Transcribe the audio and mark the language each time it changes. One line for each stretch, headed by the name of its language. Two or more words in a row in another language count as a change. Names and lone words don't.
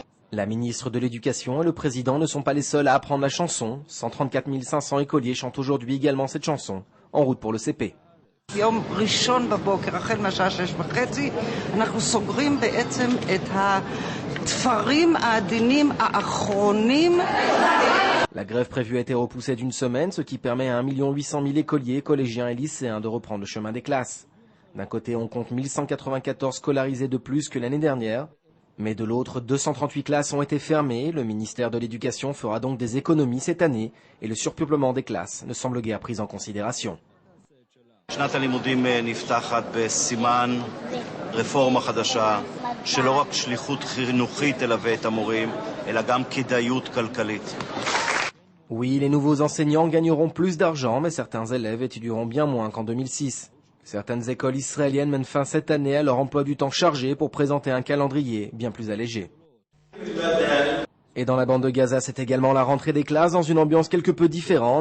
French: La ministre de l'Éducation et le président ne sont pas les seuls à apprendre la chanson. 134 500 écoliers chantent aujourd'hui également cette chanson, en route pour le CP.
Hebrew: יום ראשון בבוקר, החל מהשעה 6:30, אנחנו סוגרים בעצם את התפרים העדינים האחרונים.
French: La grève prévue a été repoussée d'une semaine, ce qui permet à 1 800 000 écoliers, collégiens et lycéens de reprendre le chemin des classes. D'un côté, on compte 1194 scolarisés de plus que l'année dernière, mais de l'autre, 238 classes ont été fermées. Le ministère de l'Éducation fera donc des économies cette année et le surpeuplement des classes ne semble guère pris en considération.
Hebrew: שנת הלימודים נפתחת בסימן רפורמה חדשה שלא רק שליחות חינוכית תלווה את המורים, אלא גם כדאיות כלכלית.
French: Oui, les nouveaux enseignants gagneront plus d'argent, mais certains élèves étudieront bien moins qu'en 2006. Certaines écoles israéliennes mènent fin cette année à leur emploi du temps chargé pour présenter un calendrier bien plus allégé. Et dans la bande de Gaza, c'est également la rentrée des classes dans une ambiance quelque peu différente.